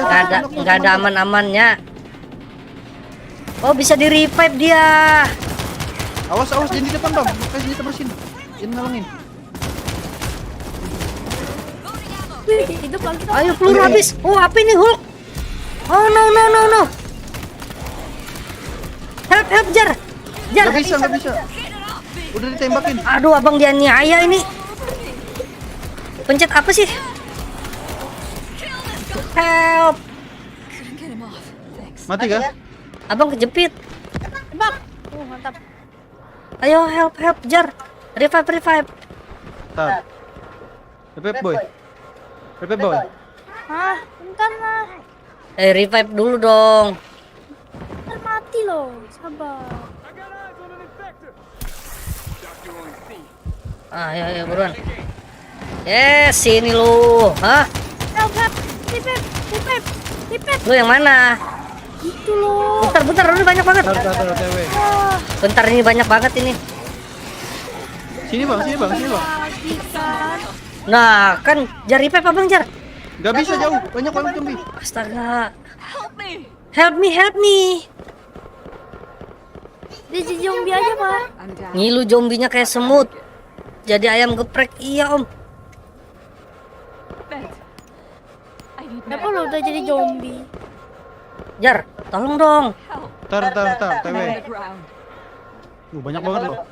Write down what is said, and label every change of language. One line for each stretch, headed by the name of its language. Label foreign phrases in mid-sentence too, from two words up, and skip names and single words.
Indonesian: Ya. Nggak ada aman-amannya. Oh bisa di revive dia. Awas jangan di depan bang. Kasih kita bersin. Jangan ngalangin. Wih, hidup lagi dong. Ayo peluru habis. Oh apa ini Hulk?
English: Oh no. Help Jar.
Indonesian: Gak bisa. Udah ditembakin. Aduh abang dia niaya ini. Pencet apa sih? Help. Mati kah? Abang kejepit. Tebak. Mantap. Ayo help Jar. Revive.
English: Tar. Revive boy.
Indonesian: Hah, bentar lah. Revive dulu dong. Bentar mati loh. Sabar. Ayo buruan. Yes, sini lu. Hah?
English: Help. Revive.
Indonesian: Lu yang mana? Itu loh. Bentar, ini banyak banget. Tar OTW. Bentar ini banyak banget ini. Sini bang. Lagi kan. Nah, kan Jar revive abang Jar. Gak bisa jauh. Banyak zombie. Astaga.
English: Help me.
Indonesian: Dia jadi zombie aja, Pak. Ngilu zombinya kayak semut. Jadi ayam geprek. Iya, Om. Kenapa lo udah jadi zombie? Jar, tolong dong. Tar TW. Banyak banget loh.